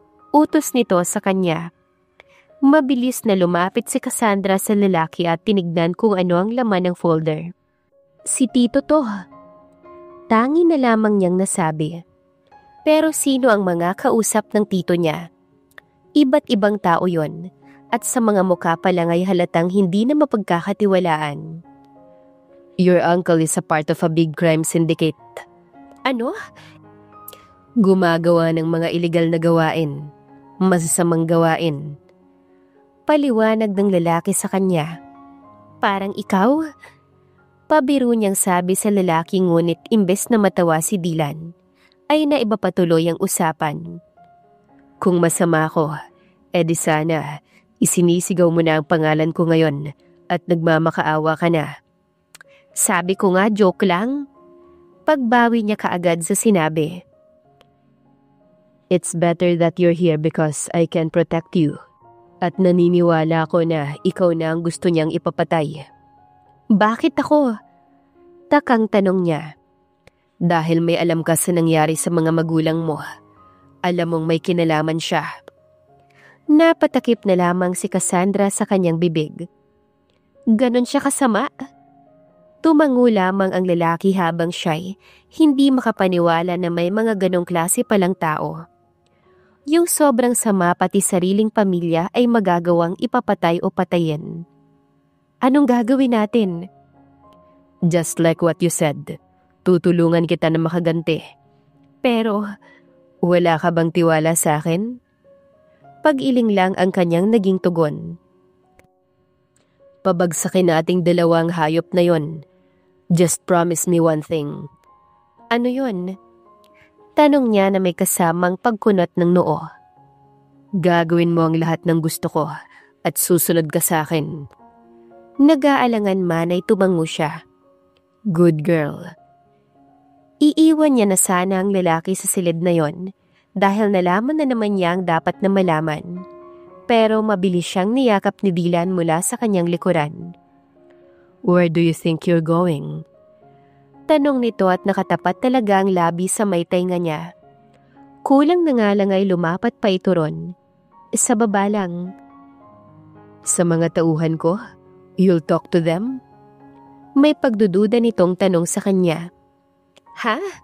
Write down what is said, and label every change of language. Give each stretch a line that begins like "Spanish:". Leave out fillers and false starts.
Filipino: Utos nito sa kanya. Mabilis na lumapit si Cassandra sa lalaki at tinignan kung ano ang laman ng folder. Si Tito to. Tangi na lamang niyang nasabi. Pero sino ang mga kausap ng tito niya? Iba't ibang tao yon. At sa mga mukha pa lang ay halatang hindi na mapagkakatiwalaan.
English: Your uncle is a part of a big crime syndicate.
Filipino: Ano? Gumagawa ng mga illegal na gawain. Masasamang gawain. Paliwanag ng lalaki sa kanya. Parang ikaw? Pabiro niyang sabi sa lalaki ngunit imbes na matawa si Dylan, ay naiba patuloy ang usapan. Kung masama ko, edi sana isinisigaw mo na ang pangalan ko ngayon at nagmamakaawa ka na. Sabi ko nga joke lang. Pagbawi niya kaagad sa sinabi.
English: It's better that you're here because I can protect you.
Filipino: At naniniwala ko na ikaw na ang gusto niyang ipapatay. Bakit ako? Takang tanong niya. Dahil may alam ka sa nangyari sa mga magulang mo. Alam mong may kinalaman siya. Napatakip na lamang si Cassandra sa kanyang bibig. Ganon siya kasama? Tumango lamang ang lalaki habang siya'y hindi makapaniwala na may mga ganong klase palang tao. Yung sobrang sama pati sariling pamilya ay magagawang ipapatay o patayin. Anong gagawin natin?
English: Just like what you said,
Filipino: tutulungan kita na makaganti. Pero wala ka bang tiwala sa akin? Pag-iling lang ang kanyang naging tugon. Pabagsakin nating dalawang hayop na yon.
English: Just promise me one thing.
Filipino: Ano yon? Tanong niya na may kasamang pagkunot ng noo. Gagawin mo ang lahat ng gusto ko at susunod ka sa akin. Nag-aalangan man ay tumango siya.
English: Good girl.
Filipino: Iiwan niya na sana ang lalaki sa silid na yon dahil nalaman na naman niya ang dapat na malaman. Pero mabilis siyang niyakap ni Dylan mula sa kanyang likuran.
English: Where do you think you're going?
Filipino: Tanong nito at nakatapat talaga ang labi sa may tainga niya. Kulang na nga lang ay lumapat pa ito ron. Sa baba lang. Sa mga tauhan ko?
English: You'll talk to them?
Filipino: May pagdududa nitong tanong sa kanya. Ha?